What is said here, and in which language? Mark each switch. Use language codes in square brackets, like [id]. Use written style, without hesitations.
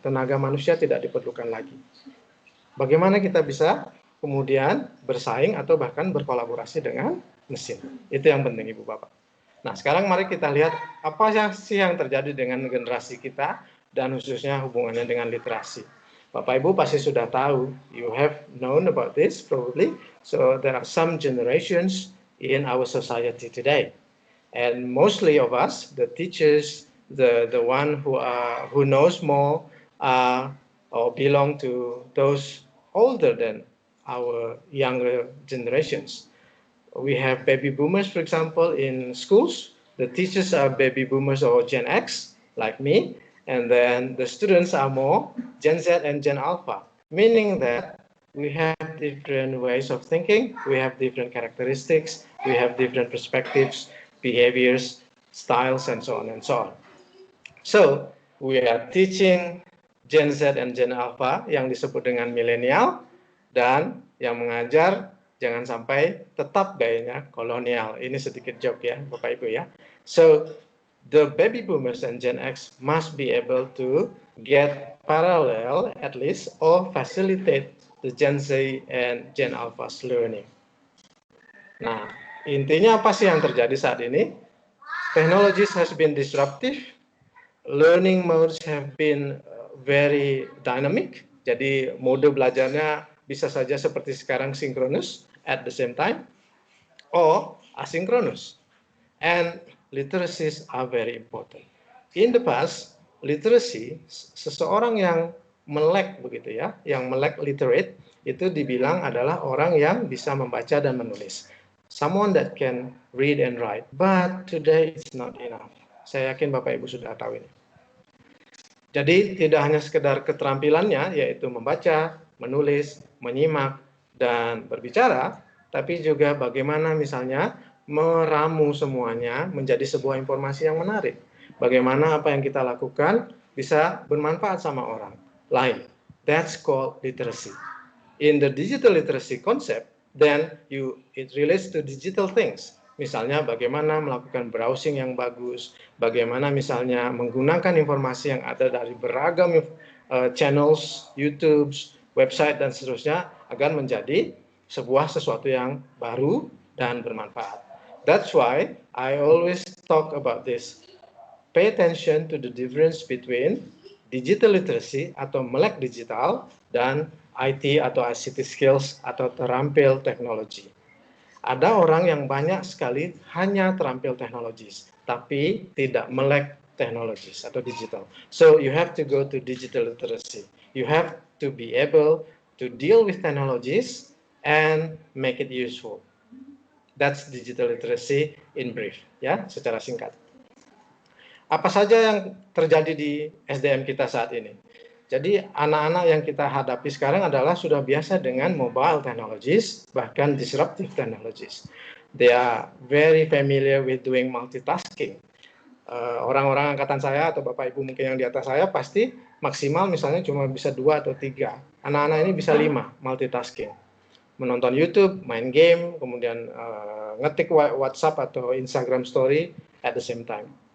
[id] Tenaga manusia tidak diperlukan lagi. Bagaimana kita bisa kemudian bersaing atau bahkan berkolaborasi dengan mesin? Itu yang penting Ibu Bapak. Nah sekarang mari kita lihat apa sih yang terjadi dengan generasi kita dan khususnya hubungannya dengan literasi. Bapak Ibu pasti sudah tahu, [en] you have known about this probably. So there are some generations in our society today, and mostly of us, the teachers, the one who knows more, or belong to those older than our younger generations. We have baby boomers, for example, in schools. The teachers are baby boomers or Gen X, like me. And then the students are more Gen Z and Gen Alpha, meaning that we have different ways of thinking, we have different characteristics, we have different perspectives, behaviors, styles, and so on and so on. So, we are teaching Gen Z and Gen Alpha [id] yang disebut dengan milenial, dan yang mengajar jangan sampai tetap gayanya kolonial. Ini sedikit joke ya, Bapak Ibu ya. [en] So, the baby boomers and Gen X must be able to get parallel at least or facilitate the Gen Z and Gen Alpha's learning. [id] Nah, intinya apa sih yang terjadi saat ini? [en] Technologies has been disruptive, learning modes have been very dynamic. [id] Jadi mode belajarnya bisa saja seperti sekarang [en] synchronous at the same time or asynchronous. And literacies are very important. In the past, literacy, [id] seseorang yang melek begitu ya, yang melek literate, itu dibilang adalah orang yang bisa membaca dan menulis. [en] Someone that can read and write. But today it's not enough. [id] Saya yakin Bapak Ibu sudah tahu ini. Jadi tidak hanya sekedar keterampilannya, yaitu membaca, menulis, menyimak, dan berbicara, tapi juga bagaimana misalnya meramu semuanya menjadi sebuah informasi yang menarik. Bagaimana apa yang kita lakukan bisa bermanfaat sama orang lain. [en] That's called literacy. In the digital literacy concept, then it relates to digital things. [id] Misalnya bagaimana melakukan browsing yang bagus, bagaimana misalnya menggunakan informasi yang ada dari beragam channels, YouTube, website, dan seterusnya agar menjadi sebuah sesuatu yang baru dan bermanfaat. [en] That's why I always talk about this. Pay attention to the difference between digital literacy [id] atau melek digital dan IT atau ICT skills atau terampil teknologi. Ada orang yang banyak sekali hanya terampil teknologis, tapi tidak melek teknologis atau digital. [en] So you have to go to digital literacy. You have to be able to deal with technologies and make it useful. That's digital literacy in brief, [id] ya, secara singkat. Apa saja yang terjadi di SDM kita saat ini? Jadi anak-anak yang kita hadapi sekarang adalah sudah biasa dengan mobile technologies, bahkan disruptive technologies. [en] They are very familiar with doing multitasking. [id] Orang-orang angkatan saya atau Bapak Ibu mungkin yang di atas saya pasti maksimal misalnya cuma bisa 2 atau 3. Anak-anak ini bisa 5 multitasking. Menonton YouTube, main game, kemudian ngetik WhatsApp atau Instagram story [en] at the same time.